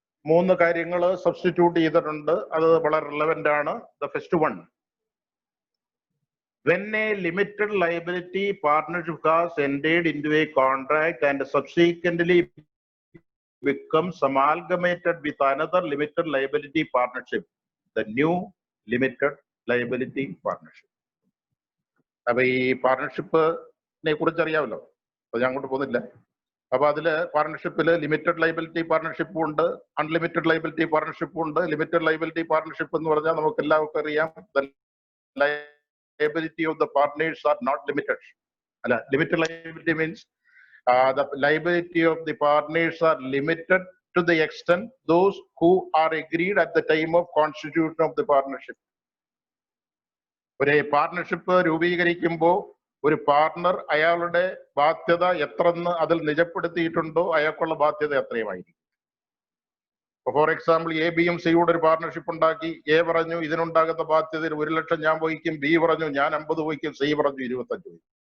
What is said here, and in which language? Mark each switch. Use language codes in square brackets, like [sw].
[ml] മൂന്ന് കാര്യങ്ങൾ സബ്സ്റ്റിറ്റ്യൂട്ട് ചെയ്തിട്ടുണ്ട്. അത് വളരെ റിലവന്റ് ആണ്. [en] The first one, when a limited liability partnership has entered into a contract and subsequently becomes amalgamated with another limited liability partnership, the new limited liability partnership. [ml] അപ്പൊ ഈ പാർട്ണർഷിപ്പിനെ കുറിച്ച് അറിയാമല്ലോ, അപ്പൊ ഞാൻ അങ്ങോട്ട് പോകുന്നില്ല. അപ്പൊ അതില് പാർട്ണർഷിപ്പില് ലിമിറ്റഡ് ലൈബിലിറ്റി പാർട്ണർഷിപ്പും ഉണ്ട്, അൺലിമിറ്റഡ് ലൈബിലിറ്റി പാർട്ണർഷിപ്പും ഉണ്ട്. [en] limited liability partnership [ml] എന്ന് പറഞ്ഞാൽ നമുക്ക് എല്ലാവർക്കും അറിയാം, [en] liability of the partners are not limited. Limited liability means the liability of the partners are limited to the extent those who are agreed at the time of constitution of the partnership. [ml] ഒരു partnership രൂപീകരിക്കുമ്പോൾ ഒരു partner അയാളുടെ ബാധ്യത എത്രന്ന് അതിൽ നിജപ്പെടുത്തിയിട്ടുണ്ടോ അയാൾക്കുള്ള ബാധ്യത എത്രയുമായിരിക്കും. For example, A ബിയും സിയുടെ ഒരു partnership ഉണ്ടാക്കി. എ പറഞ്ഞു ഇതിനുണ്ടാകുന്ന ബാധ്യതയിൽ 1 ലക്ഷം ഞാൻ വഹിക്കും, ബി പറഞ്ഞു ഞാൻ 50 വഹിക്കും, സി പറഞ്ഞു 25 വഹിക്കും.